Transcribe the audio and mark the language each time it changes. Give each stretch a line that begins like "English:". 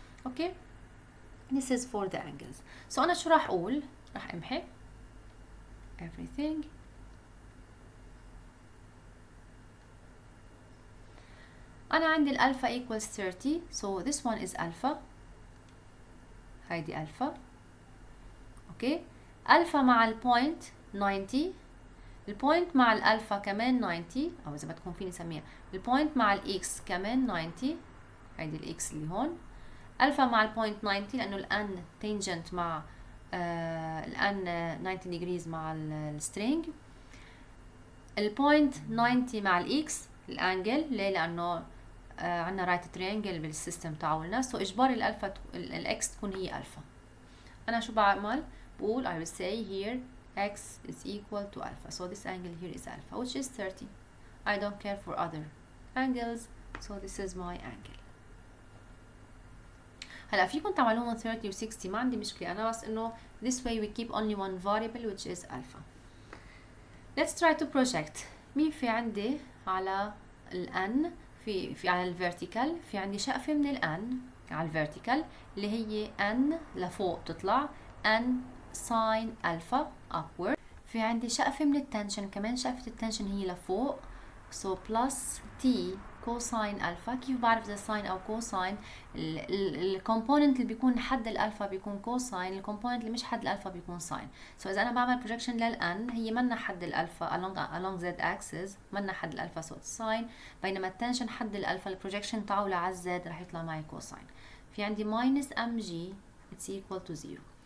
English: Okay this is for the angles.
Arabic: so انا شو راح اقول؟ راح امحي everything. أنا عندي الألفا
English: equals 30 so this one is alpha.
Arabic: هيدي ألفا. أوكي ألفا مع البوينت 90 البوينت مع الألفا كمان 90 أو إذا بدكم فيني أسميها البوينت مع الإكس كمان 90. هيدي الإكس اللي هون ألفا مع البوينت 90 لأنه الأن تانجنت مع الأن 90 degrees مع السترينج. البوينت 90 مع الإكس الانجل ليه؟ لأنه عنا رايت ترينجل بالسيستم تاعولنا سو إجباري الألفا الإكس تكون هي ألفا. أنا شو بعمل؟ بقول
English: I will say here x is equal to alpha so this angle here is alpha which is 30. I don't care for other angles so this is my angle.
Arabic: هلا فيكم تعملوهم 30 و 60 ما عندي مشكلة أنا بس إنه
English: this way we keep only one variable which is alpha. Let's try to project.
Arabic: مين في عندي على الان في على الفيرتيكال في عندي شقفة من الان على الفيرتيكال اللي هي ان لفوق تطلع ان ساين الفا upward. في عندي شقفة من التنشن كمان شقفة التنشن هي لفوق so plus t cosine الفا. كيف بعرف اذا ساين او كوساين؟ الكومبوننت اللي بيكون حد الالفا بيكون كوساين الكومبوننت اللي مش حد الالفا بيكون ساين. so اذا انا بعمل projection للان هي منا حد الالفا
English: along z axis
Arabic: منا حد الالفا
English: so it's sine
Arabic: بينما التنشن حد الالفا البروجكشن تاعه على الزد رح يطلع معي كوساين. في عندي
English: minus mg it's equal to 0.